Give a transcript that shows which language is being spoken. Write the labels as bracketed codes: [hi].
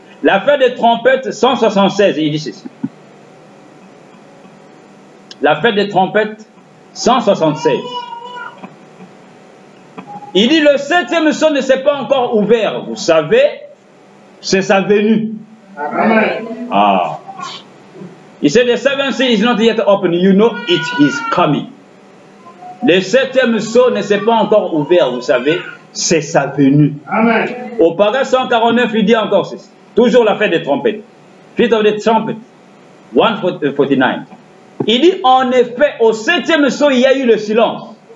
[fr] La fête des trompettes, 176, il dit ceci. La fête des trompettes, 176. Il dit, le 7e sceau ne s'est pas encore ouvert. Vous savez, c'est sa venue. Amen. Ah. [en] He said, the 7th seal is not yet open. You know it is coming. [fr] Le 7e sceau ne s'est pas encore ouvert, vous savez, c'est sa venue. Amen. Au paragraphe 149, il dit encore ceci. Toujours la fête des trompettes. [en] Feast of the trumpet, 149. [fr] Il dit, en effet, au 7e sceau, il y a eu le silence.